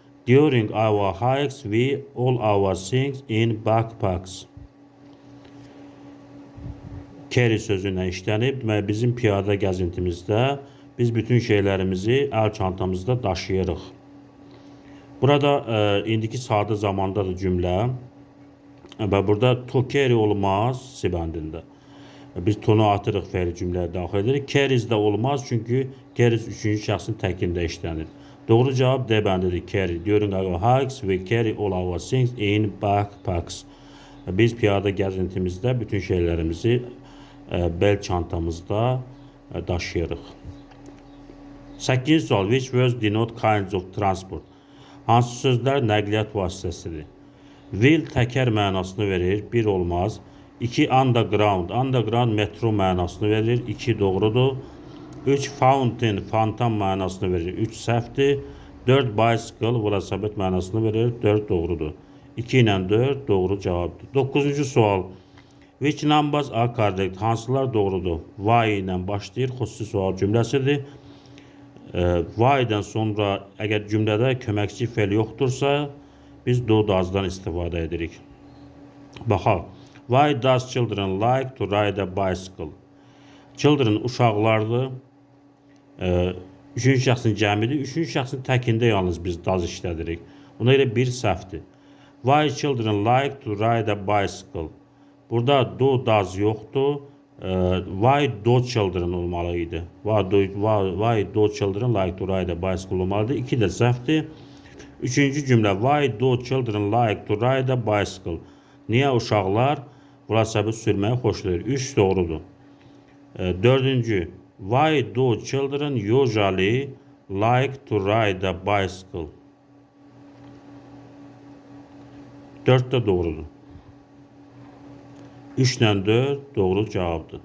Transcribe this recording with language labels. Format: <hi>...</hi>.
<en>During our hikes, we all our things in backpacks.</en> <az>Carry sözündən işlənib. Deməli, bizim piyada gəzintimizdə biz bütün şeylərimizi əl çantamızda daşıyırıq. Burada indiki sadə zamandadır cümlə. Və burada to carry olmaz C bəndində. Biz tonu atırıq fe'li cümləyə daxil edirik. Carries də olmaz çünki carries üçüncü şəxsin təkində işlənir. Doğru cavab D bəndidir. Carry.</az> <en>During our hikes, we carry all our things in backpacks.</en> <az>Biz piyada gəzintimizdə bütün şeylərimizi bel çantamızda daşıyırıq. 8-ci sual.</az> <en>Which words denote kinds of transport?</en> <az>Hansı sözlər nəqliyyat vasitəsidir? Will təkər mənasını verir. 1 olmaz. 2 underground. Underground metro mənasını verir. 2 doğrudur. 3 fountain, fontan mənasını verir. 3 səhvdir. 4 bicycle, velosiped mənasını verir. 4 doğrudur. 2 ilə 4 doğru cavabdır. 9-cu sual.</az> <en>Which numbers are correct?</en> <az>Hansılar doğrudur? Why ilə başlayır. Xüsusi sual cümləsidir. Why-dən sonra əgər cümlədə köməkçi fe'l yoxdursa, biz do does'dan istifadə edirik. Baxaq.</az> <en>Why does children like to ride a bicycle?</en> <az>Children uşaqlardır. Üçüncü şəxsin cəmidir. Üçüncü şəxsin təkində yalnız biz does işlədirik. Buna görə bir səhvdir.</az> <en>Why children like to ride a bicycle?</en> <az>Burada do does yoxdur.</az> <en>Why do children</en> <az>olmalı idi.</az> <en>Why do children like to ride a bicycle</en> <az>olmalıdır. 2 də səhvdir. Üçüncü cümlə.</az> <en>Why do children like to ride a bicycle?</en> <az>Niyə uşaqlar velosiped sürməyi xoşlayır? 3 doğrudur. Dördüncü.</az> <en>Why do children usually like to ride a bicycle?</en> <az>4 də doğrudur. 3 ilə 4 doğru cavabdır.</az>